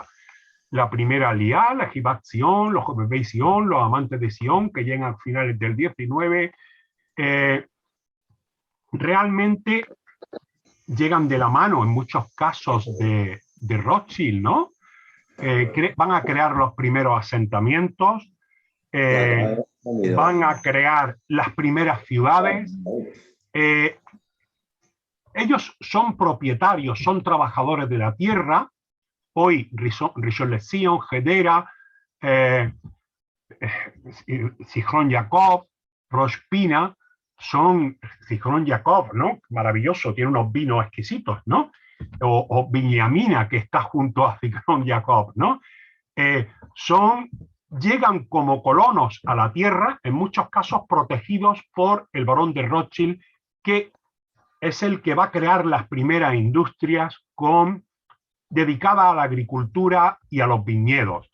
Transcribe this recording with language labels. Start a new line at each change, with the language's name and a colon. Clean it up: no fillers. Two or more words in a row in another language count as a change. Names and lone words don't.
Spanish: La primera Aliyá, la Jivat Sion, los Bebé Sion, los amantes de Sion, que llegan a finales del 19, realmente llegan de la mano en muchos casos de Rothschild, ¿no? Van a crear los primeros asentamientos, van a crear las primeras ciudades. Ellos son propietarios, son trabajadores de la tierra. Hoy Rishon LeZion, Hedera, Zichron Yaakov, Rosh Pina, son Zichron Yaakov, ¿no? Maravilloso, tiene unos vinos exquisitos, ¿no? O Binyaminah, que está junto a Zichron Yaakov, ¿no? Llegan como colonos a la tierra, en muchos casos protegidos por el barón de Rothschild, que es el que va a crear las primeras industrias dedicadas a la agricultura y a los viñedos.